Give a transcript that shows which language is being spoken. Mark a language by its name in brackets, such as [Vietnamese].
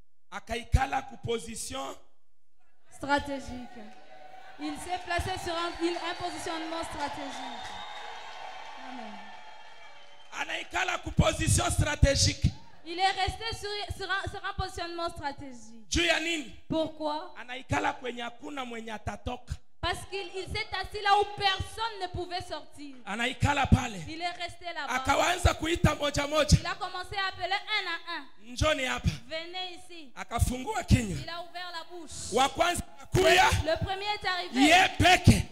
[Swahili] Akaikala ku position [French] stratégique. Il s'est placé sur un positionnement stratégique. Amen. [Swahili] Anaikala ku [French] position stratégique. Il est resté sur un positionnement stratégique. [Swahili] Juu ya nini? [French] Pourquoi? [Swahili] Anaikala kwenye hakuna mwenye atatoka. [French] Parce qu'il s'est assis là où personne ne pouvait sortir. [Swahili] Anaikala pale. [French] Il est resté là-bas. [Swahili] Akaanza kuita moja moja. [French] Il a commencé à appeler un à un. [Swahili] Njoni hapa. [French] Venez ici. [Swahili] Akafungua kinywa. [French] Il a ouvert la bouche. [Swahili] Wa kwanza kuya. [French] Le premier est arrivé. [Swahili] Yeye peke.